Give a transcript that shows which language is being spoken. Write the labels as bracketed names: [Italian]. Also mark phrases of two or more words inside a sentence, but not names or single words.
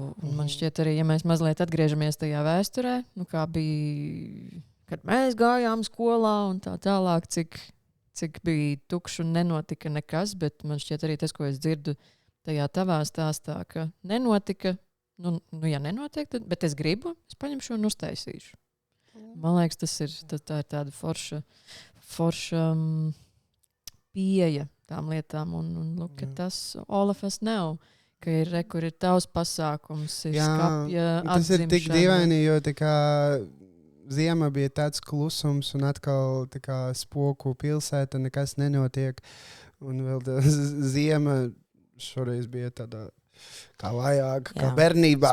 [Latvian] Un man šķiet arī, ja mēs mazliet atgriežamies tajā vēsturē, kā bija, kad mēs gājām skolā un tā tālāk, cik bija tukši un nenotika nekas, bet man šķiet arī tas, ko es dzirdu tajā tavā stāstā, ka nenotika. Ja nenotiek, bet es gribu, es paņemšu un uztaisīšu. Man liekas, tā ir tāda forša pieeja tām lietām. [English] Un look at tas, all of us know, [Latvian] ka kur ir tavs pasākums, ir skapja atzimšana. Tas ir tik dīvaini, jo tā kā ziema bija tāds klusums un atkal tā kā spoku pilsēta, nekas nenotiek. Un vēl tā ziema šoreiz bija tādā kā vajag, kā bērnībā.